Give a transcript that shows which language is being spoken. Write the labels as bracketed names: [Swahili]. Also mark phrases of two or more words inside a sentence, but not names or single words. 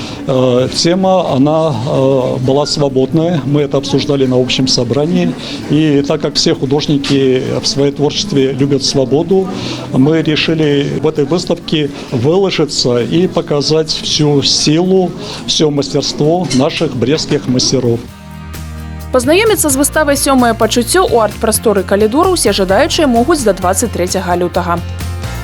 [Russian] Тема, она была свободная, мы это обсуждали на общем собрании. И так как все художники в своем творчестве любят свободу, мы решили в этой выставке выложиться и показать всю силу, все мастерство наших брестских мастеров. [Belarusian] Пазнаёміцца з выставай «Сёмае пачуццё» у арт-прасторы «Калідор» усе жадаючыя могуць да 23 лютага.